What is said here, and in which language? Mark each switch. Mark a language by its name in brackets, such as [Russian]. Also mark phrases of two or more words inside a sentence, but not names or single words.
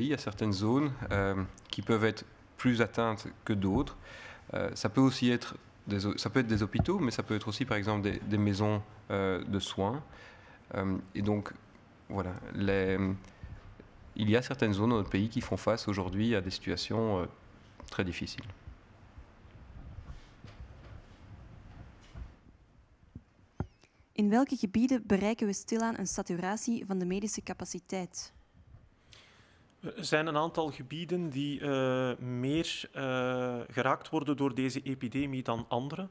[French] Il y a certaines zones qui peuvent être plus atteintes que d'autres. Ça peut aussi être des hôpitaux, mais ça peut être aussi par exemple des maisons de soins. Et donc voilà, il y a certaines zones dans notre pays qui font face aujourd'hui à des situations très difficiles. [Dutch] In welke gebieden bereiken we stilaan een saturatie van de medische capaciteit? Er zijn een aantal gebieden die meer geraakt worden door deze epidemie dan andere.